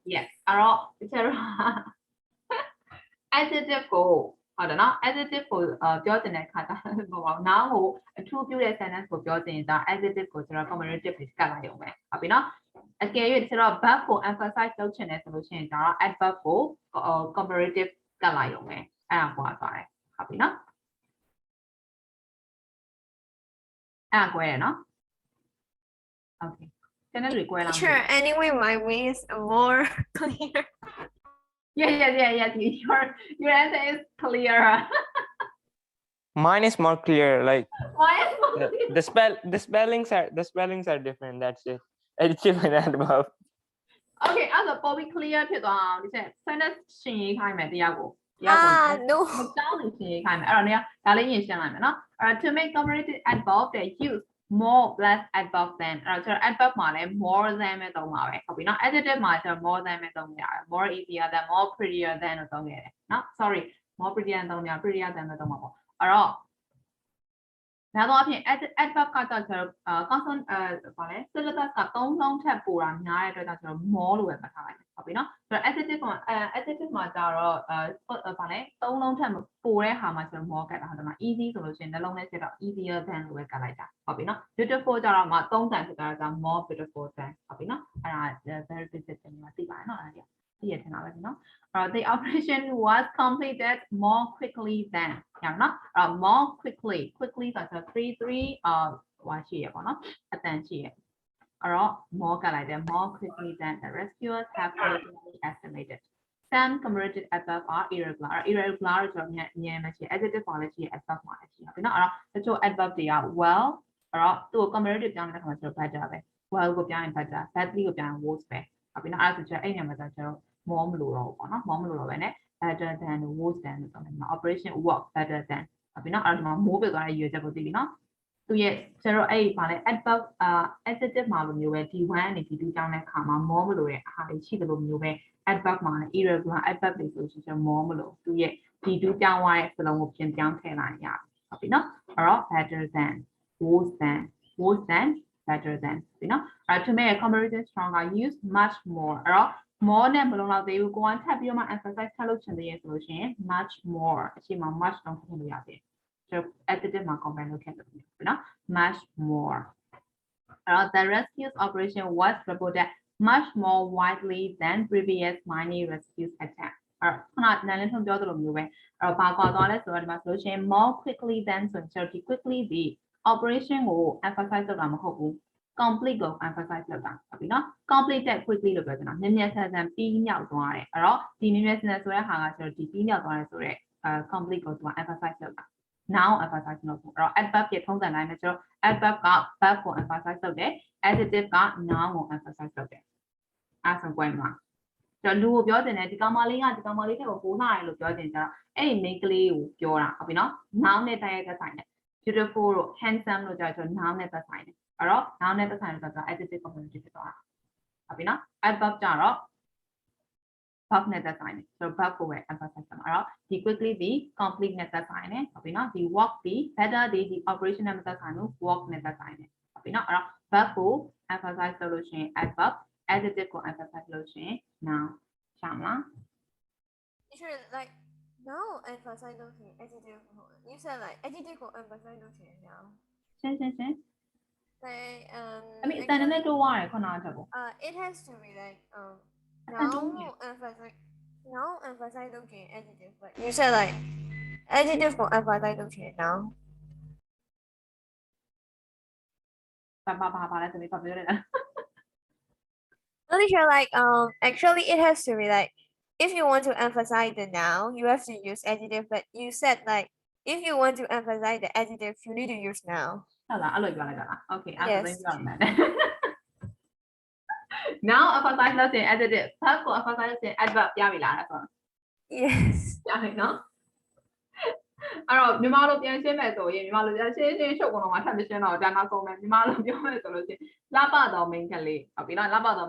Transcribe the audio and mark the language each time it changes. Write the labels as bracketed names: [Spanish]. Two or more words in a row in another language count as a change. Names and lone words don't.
[Burmese] yes အဲ့တော့ကျွန်တော် adjective ကိုဟုတ်တယ်နော် adjective ကိုပြောချင်တဲ့အခါကျတော့ noun ကိုအထူးပြုတဲ့ sentence ကိုပြောချင်တာ adjective ကိုကျွန်တော် comparative ကိုကတ်လိုက်ရုံပဲဟုတ်ပြီနော်အကယ်၍ကျွန်တော် verb ကို emphasize လုပ်ချင်တယ်ဆိုလို့ရှိရင်ကျွန်တော် adverb ကို comparative ကတ်လိုက်ရုံပဲအဲ့ဒါကွာသွားတယ်ဟုတ်ပြီနော်အဲ့ဒါကွဲတယ်နော် okay ကျွန်တော်တွေကွဲလား [English] Teacher, anyway, my way is more clear. Yes. Your answer is clearer. mine is more clear like Why is more clear? the spellings are different that's it adjective and adverb [Burmese] Okay, အဲ့ဒါပေါ်ပြီး clear ဖြစ်သွားအောင်ဒီချက် sentence ရှင်းရေးခိုင်းမယ်တရားကို [English] No. [Burmese] မတောင်းလို့ရှင်းရေးခိုင်းမယ်အဲ့တော့နေဒါလေးရင်ရှင်းလိုက်မယ်နော်အဲ့တော့ [English] to make comparative adverb they use more less adverb than [Burmese] အဲ့တော့ကျွန်တော် adverb မှာလည်း [English] more than [Burmese] ပဲသုံးပါပဲဟုတ်ပြီနော် adjective မှာကျွန်တော် [English] more than [Burmese] ပဲသုံးရတယ် [English] more easier than more prettier than [Burmese] လို့သုံးရတယ်နော် [English] sorry more prettier than [Burmese] သုံးရ [English] prettier than [Burmese] ပဲသုံးပါပေါ့အဲ့တော့ဒါတော့အဖြစ် adverb ကတော့ကျွန် တော် consonant ဘာလဲ syllabus က3လုံးထပ်ပိုတာများတဲ့အတွက်ကြောင့်ကျွန်တော် more လို့ပဲမှတ်ထားလိုက်မယ်ဟုတ်ပြီနော်ဆိုတော့ adjective မှာကျတော့ဘာလဲ3လုံးထပ်ပိုတဲ့ဟာမှာကျွန်တော် more ကတ်တာဟုတ်တယ်မ easy ဆိုလို့ရှိရင်နှလုံးထဲကျတော့ [English] easier than [Burmese] လို့ပဲကတ်လိုက်တာဟုတ်ပြီနော် beautiful ကျတော့မှ3တန်ဖြစ်တာကြောင့် [English] more beautiful than [Burmese] ဟုတ်ပြီနော်အဲ့ဒါ [English] very basic [Burmese] တင်မှာသိပါတယ်နော်အဲ့ဒါသိရထင်တာပဲနော် [English] the operation was completed more quickly than [Burmese] ရနော် [English] more quickly [Burmese] ဆိုတော့3 ဟွာရှိရပေါ့နော်အတန်ရှိရအဲ့တော့ more ကလိုက်တယ် [English] more quickly than the rescuers have originally estimated some converted above are irregular irregular [Burmese] ဆိုတော့ညံမရှိ adjective ပါလည်းရှိ above ပါလည်းရှိပြီနော်အဲ့တော့တချို့ adverb တွေက well အဲ့တော့သူ့ comparative ပြောင်းတဲ့အခါမှာကျတော့ better ပဲ well ကိုပြောင်းရင် [English] better badly [Burmese] ကိုပြောင်းရင် worse ပဲဟုတ်ပြီနော်အဲ့ဒါဆိုကျတော့အဲ့ညမှာကျတော့ more မလို့တော့ဘူးပေါ့နော် more မလို့တော့ပဲနဲ့ [English] better than worse than [Burmese] ဆိုတော့ [English] operation work better than [Burmese] ဟုတ်ပြီနော်အဲ့ဒါမှာ more ပဲသွားတဲ့ရွေးချက်ကိုသိပြီနော်သူရဲ့ကျတော့အဲ့ပါလေ [English] adverb adjective [Burmese] မှာလိုမျိုးပဲ D1 နဲ့ D2 ကြောင်းတဲ့အခါမှာ more မလို့ရဲ့အားတွေရှိတယ်လို့မျိုးပဲ adverb မှာ [English] irregular adverb [Burmese] တွေဆိုရှင် more မလို့သူရဲ့ D2 ကြောင်းသွားတဲ့စလုံးကိုပြင်ပြောင်းထည့်လိုက်ရဟုတ်ပြီနော်အဲ့တော့ [English] better than worse than better than [Burmese] ပြီနော်အဲ့ [English] to make a comparison stronger use much more [Burmese] အဲ့တော့ more နဲ့မလုံးတော့သေးဘူးကိုကထပ်ပြီးတော့မှ emphasize ထပ်လုပ်ချင်သေးရဲ့ဆို လို့ရှိရင် [English] much more [Burmese] အချိန်မှာ much တော့ထည့်လို့ရတယ်ဆိုတော့ adjective မှာ compare လုပ်ခဲ့တယ်ပြီနော် [English] much more [Burmese] အဲ့တော့ [English] the rescue operation was reported much more widely than previous mining rescue attempts [Burmese] အဲ့တော့ခုနကလည်းထုံပြောသလိုမျိုးပဲအဲ့တော့ဘာကွာသွားလဲဆိုတော့ဒီမှာဆိုလို့ရှိရင် [English] more quickly than [Burmese] ဆိုရင်ဒီ quickly ဒီ operation ကို emphasize လုပ်တာမဟုတ်ဘူး complete ကို emphasize လုပ်တာဟုတ်ပြီနော် [English] completed quickly [Burmese] လို့ပြောချင်တာမြင်မြင်ဆန်ဆန်ပြီးမြောက်သွားတယ်အဲ့တော့ဒီမြင်မြင်ဆန်ဆ န်ဆိုတဲ့ဟာကကျတော့ဒီပြီးမြောက်သွားတယ်ဆိုတော့complete ကိုသူက emphasize လုပ်တာ [English] now emphasize [Burmese] လုပ်ဘူးအဲ့တော့ adverb ပြထုံးစံတိုင်းပဲကျတော့ adverb က verb ကို emphasize လုပ်တယ် adjective က noun ကို emphasize လုပ်တယ်အဲ့ဆိုကွဲမှာကျွန်တော်လူကိုပြောတင်တယ်ဒီကောင်မလေးကဒီကောင်မလေးတဲ့ကိုပိုးနာတယ်လို့ပြောတင်ကြတော့အဲ့ဒီ main ကလေးကိုပြောတာဟုတ်ပြီနော် noun နဲ့တိုက်ရိုက်သက်ဆိုင်တယ် beautiful တို့ handsome တို့ကြတော့ noun နဲ့သက်ဆိုင်တယ်အဲ့တော့ noun နဲ့သက်ဆိုင်လို့ဆိုတော့ [English] adjective comparative [Burmese] ဖြစ်သွားတာဟုတ်ပြီနော် adverb ကြတော့ verb နဲ့သက်ဆိုင်တယ်ဆိုတော့ verb ကိုပဲ emphasize လုပ်မှာအဲ့တော့ဒီ quickly ဒီ complete နဲ့သက်ဆိုင်တယ်ဟုတ်ပြီနော်ဒီ work ဒီ better ဒီ operation နဲ့မသက်ဆိုင်ဘူး work နဲ့သက်ဆိုင်တယ်ဟုတ်ပြီနော်အဲ့တော့ verb ကို emphasize လုပ်လို့ရှိရင် [English] adverb adjective [Burmese] ကို emphasize လုပ်လို့ရှိရင် noun ရှာမလား [English] Teacher, like now emphasize okay adjective. You said like adjective or emphasize okay now. [Burmese] ရှင်း [English] Like I mean [Burmese] တန်တဲ့တိုးသွားတယ်ခုနကချက်ကို [English] it has to be like now emphasize okay adjective. But you said like adjective or emphasize okay now. [Burmese] ဘာလဲသမီးပြောရတာ [English] No, teacher, like actually it has to be like if you want to emphasize the noun, you have to use adjective. But you said like if you want to emphasize the adjective, you need to use noun. [Burmese] ဟုတ်လားအဲ့လိုပြောလိုက်တာလား Okay အဲ့ဒါသိပြောရမယ် [English] Now emphasize [Burmese] လုပ်ရင် [English] adjective verb [Burmese] ကို emphasize လုပ်ရင် adverb ပြပြီလားအဲ့ဆို [English] Yes. [Burmese] ပြပြီနော်အဲ့တော့မြန်မာလိုပြန်ရှင်းမယ်ဆိုရင်မြန်မာလိုပြန်ရှင်းချုပ်ကုန်တော့မှထပ်မရှင်းတော့ဒါနောက်ဆုံးပဲမြန်မာလိုပြောမယ်ဆိုလို့ရှိရင်လှပတော် main ကလေးဟုတ်ပြီလားလှပတော် main